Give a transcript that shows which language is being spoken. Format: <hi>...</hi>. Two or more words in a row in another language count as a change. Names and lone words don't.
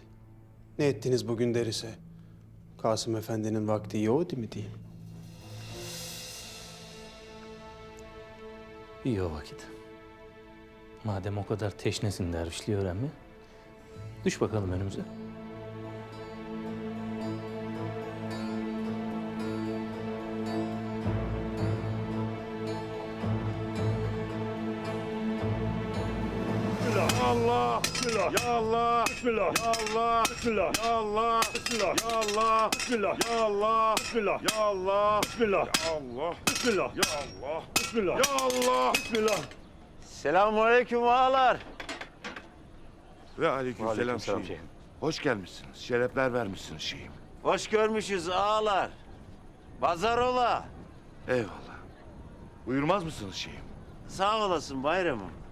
<tr>Ne ettiniz bugün derse? Kasım Efendi'nin vakti yok değil mi diyeyim? İyi o vakit. Madem o kadar teşnesin dervişliği öğrenme, düş bakalım önümüze.</tr> <ar>الله، بسم الله، يا الله، بسم الله، يا الله، بسم الله، يا الله، بسم الله، يا الله، بسم الله، يا الله، بسم الله، يا الله، بسم الله، يا الله، بسم الله، يا الله، بسم الله، يا الله، بسم الله.</ar> <tr>Selamünaleyküm ağalar. Ve aleykümselam şeyhim. Hoş gelmişsiniz, şerefler vermişsiniz şeyhim. Hoş görmüşüz ağalar. Pazar ola. Eyvallah. Buyurmaz mısınız şeyhim? Sağ olasın bayramım.</tr>